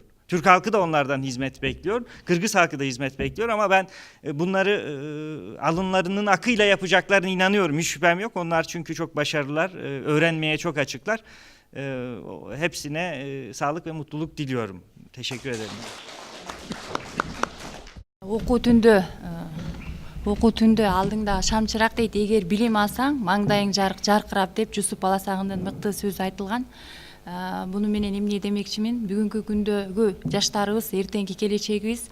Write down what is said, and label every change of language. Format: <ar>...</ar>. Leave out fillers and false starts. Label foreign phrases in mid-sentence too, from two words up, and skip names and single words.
<tr>Türk halkı da onlardan hizmet bekliyor. Kırgız halkı da hizmet bekliyor ama ben bunları alınlarının akıyla yapacaklarına inanıyorum. Hiç şüphem yok. Onlar çünkü çok başarılılar. Öğrenmeye çok açıklar. Hepsine sağlık ve mutluluk diliyorum. Teşekkür ederim.</tr> <ky>окуу түндө алдыңда шамчыраак дейт, эгер билим алсаң маңдайың жаркырап деп Жусуп Баласагындын мыкты сөзү айтылган. Буну менен эмне демекчимин? Бүгүнкү күндөгү жаштарыбыз эртеңки келечегибиз.</ky>